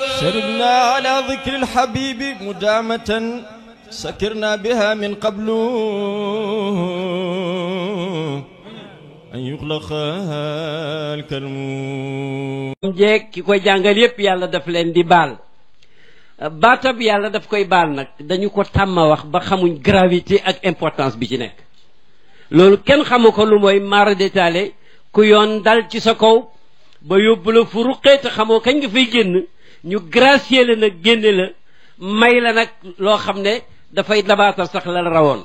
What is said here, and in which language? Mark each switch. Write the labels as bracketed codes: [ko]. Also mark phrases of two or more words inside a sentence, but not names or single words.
[ar] شربنا على ذكر الحبيب مدامة سكرنا بها من قبل أن يخلق الكلم [wo] jeeg ki koy jàngal yépp yàlla daf leen di baal baatab yàlla daf koy baal nag dañu ko tàmm wax ba xamuñ gravité ak importance bi ci nekk loolu kenn xamu ko lu mooy mara détaillé ku yoon dal ci sa kaw ba yóbbu la fu ruqee te xamoo kañ nga fay génn ñu gracier la nag génne la may la nag loo xam ne dafay dabaatal sax la rawoon